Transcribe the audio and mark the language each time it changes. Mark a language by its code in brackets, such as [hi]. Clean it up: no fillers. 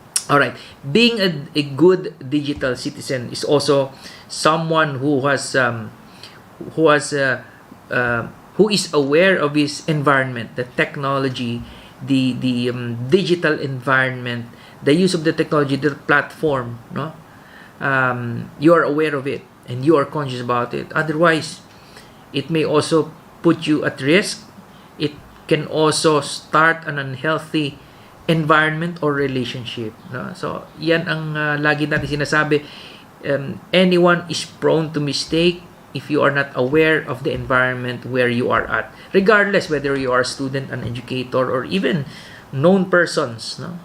[en] All right, being a good digital citizen is also someone who has who is aware of his environment, the technology, the digital environment, the use of the technology, the platform, no? You are aware of it and you are conscious about it. Otherwise, it may also put you at risk. It can also start an unhealthy environment or relationship, no? [tl] So yan ang lagi natin sinasabi. [en] Anyone is prone to mistake if you are not aware of the environment where you are at, regardless whether you are a student, an educator, or even known persons, no?